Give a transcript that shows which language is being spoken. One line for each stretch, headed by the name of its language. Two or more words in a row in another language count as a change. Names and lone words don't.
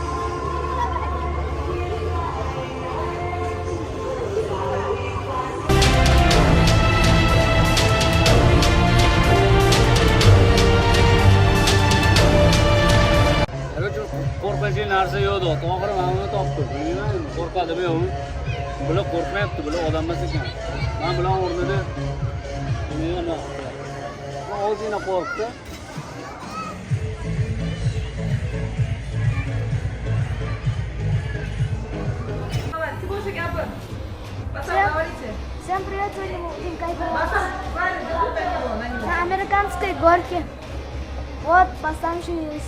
Uzbek: Qo'rqinchli narsa yo'q, to'g'ri, men uni topdim. Bilmayman, qo'rqadimi yo'qmi? Bular qo'rqmayapti, bular odam emas ekan. Men bilan o'rnida nima? O'zingni qo'rqdi.
Russian: Всем привет, сегодня мы будем кайфовать на американской горке. Вот, поставшись.